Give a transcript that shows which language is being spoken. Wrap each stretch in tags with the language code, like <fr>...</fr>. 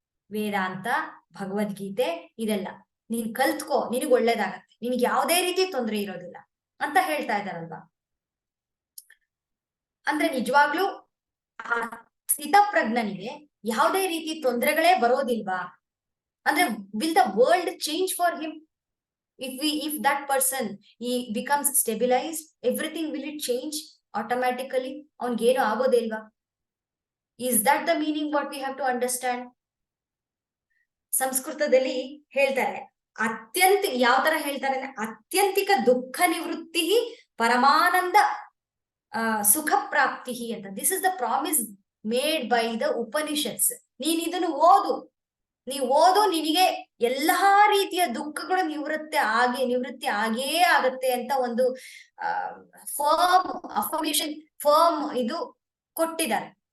<kn>ವೇದಾಂತ, ಭಗವದ್ಗೀತೆ, ಇದೆಲ್ಲ ನೀನ್ ಕಲ್ತ್ಕೋ, ನಿನಗ್ ಒಳ್ಳೇದಾಗತ್ತೆ, ನಿನಗೆ ಯಾವುದೇ ರೀತಿ ತೊಂದರೆ ಇರೋದಿಲ್ಲ ಅಂತ ಹೇಳ್ತಾ ಇದ್ದಾರಲ್ವಾ. ಅಂದ್ರೆ ನಿಜವಾಗ್ಲೂ ಆ ಸ್ಥಿತಪ್ರಜ್ಞನಿಗೆ ಯಾವುದೇ ರೀತಿ ತೊಂದರೆಗಳೇ ಬರೋದಿಲ್ವಾ?</kn> <en>ಅಂದ್ರೆ will the world change for him? if that person he becomes stabilized, everything will it change automatically?</en> <kn>ಅವನ್ಗೇನು ಆಗೋದೇ ಇಲ್ವಾ?</kn> <en>is that the meaning what we have to understand?</en> <kn>ಸಂಸ್ಕೃತದಲ್ಲಿ ಹೇಳ್ತಾರೆ, ಅತ್ಯಂತ ಯಾವ ತರ ಹೇಳ್ತಾರೆ ಅಂದ್ರೆ, ಅತ್ಯಂತಿಕ ದುಃಖ ನಿವೃತ್ತಿ ಪರಮಾನಂದ ಸುಖ ಪ್ರಾಪ್ತಿ ಅಂತ.</kn> <en>This is the promise made by the Upanishads.</en> <kn>ನೀನ್ ಇದನ್ನು ಓದು, ನೀವು ಓದು, ನಿನಗೆ ಎಲ್ಲಾ ರೀತಿಯ ದುಃಖಗಳು ನಿವೃತ್ತಿ ಆಗೇ ಆಗತ್ತೆ ಅಂತ ಒಂದು ಫರ್ಮ್ ಅಫರ್ಮೇಶನ್, ಫರ್ಮ್ ಇದು ಕೊಟ್ಟಿದ್ದಾರೆ.</kn>